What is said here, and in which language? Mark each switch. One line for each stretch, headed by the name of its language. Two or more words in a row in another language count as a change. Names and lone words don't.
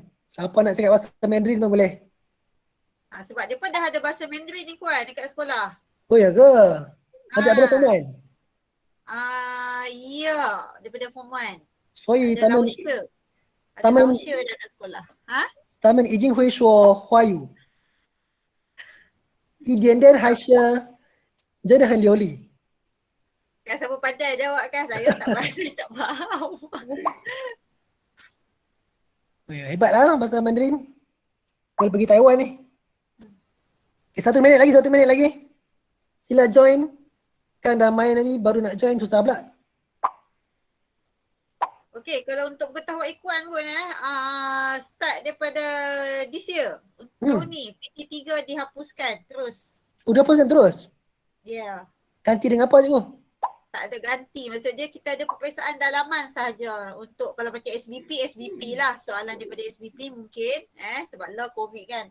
Malay: Siapa nak cakap bahasa Mandarin pun boleh. Sebab dia pun dah ada bahasa Mandarin Ikhwan dekat sekolah. Oh ya ke? Macam apa Form 1? Ya, daripada Form 1. Sorry, Ada Lausha. Ada Lausha dah kat sekolah.
Chinese: 他们已经会说华语，一点点还是真的很流利。
Malay: Kan siapa pandai jawab kan? Saya tak pandai, tak faham. Oh ya, hebat lah bahasa Mandarin. Boleh pergi Taiwan ni. Okay, 1 minit lagi. Sila join. Kan dah main lagi, baru nak join susah pula. Okey, kalau untuk pengetahuan Ikwan pun start daripada
English: this year.
Malay: Untuk tahun ni, PT3 dihapuskan terus. Udah hapuskan terus? Ya. Ganti dengan apa cikgu? Tak ada ganti. Maksudnya kita ada peperiksaan dalaman sahaja. Untuk kalau macam SBP lah. Soalan daripada SBP mungkin. Sebab lah COVID kan.